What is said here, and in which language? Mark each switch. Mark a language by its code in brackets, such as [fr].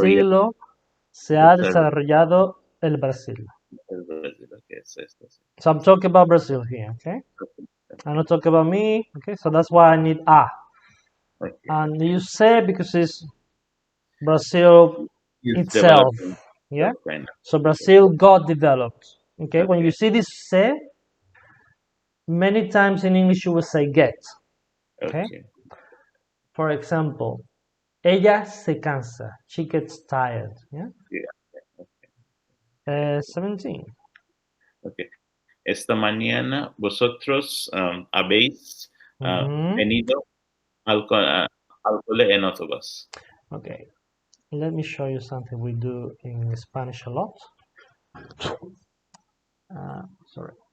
[es] siglo se ha desarrollado el Brasil. El Brasil. Okay, es esto. Sí. [en] So I'm talking about Brazil here, okay? I'm not talking about me, okay? So that's why I need a. Okay. And you say because it's Brazil It's itself, developing. yeah? Kind of. So Brazil got developed, okay? When Okay. you see this se, many times in English you will say get, okay? Okay. For example, [es] ella se cansa. [en] She gets tired, yeah? Yeah. 17. Okay. [es] Esta mañana vosotros habéis venido al cole en autobús. [en] Okay, let me show you something we do in Spanish a lot. Sorry.